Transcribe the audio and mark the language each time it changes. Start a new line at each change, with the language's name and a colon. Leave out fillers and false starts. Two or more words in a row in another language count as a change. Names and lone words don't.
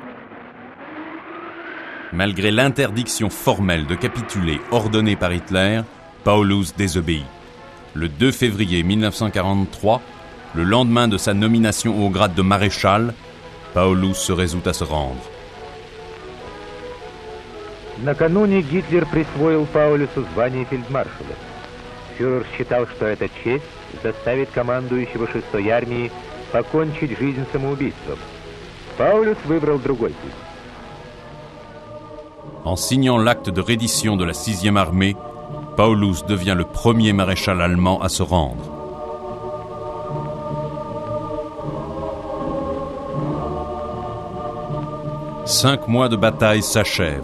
French: Malgré l'interdiction formelle de capituler ordonnée par Hitler, Paulus désobéit. Le 2 février 1943, le lendemain de sa nomination au grade de maréchal, Paulus se résout à se rendre.
Russian: Накануне Гитлер присвоил Паулюсу звание фельдмаршала. Фюрер считал, что эта честь заставит командующего 6-й армии покончить жизнь самоубийством. Паулюс выбрал другой путь.
French: En signant l'acte de reddition de la 6e armée, Paulus devient le premier maréchal allemand à se rendre. Cinq mois de bataille s'achèvent.